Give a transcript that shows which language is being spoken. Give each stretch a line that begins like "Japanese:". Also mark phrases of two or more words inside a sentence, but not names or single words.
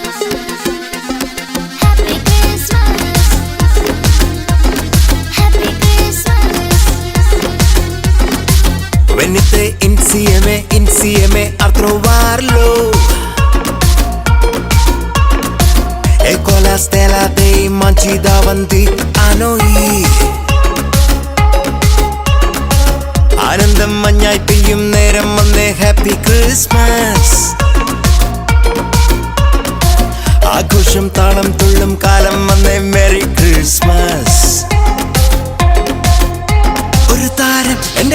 English: Happy Christmas. Happy Christmas.
Italian: Venite insieme a trovarlo. Ecco la stella dei manci davanti a noi.
Malayalam: ആനന്ദം മഞ്ഞായി പെയ്യും നേരം വന്നേ
English: Happy Christmas
Malayalam: ആഘോഷം താളം തുള്ളും കാലം വന്നേ
English: Merry Christmas
Malayalam: ഒരു താരം എന്റെ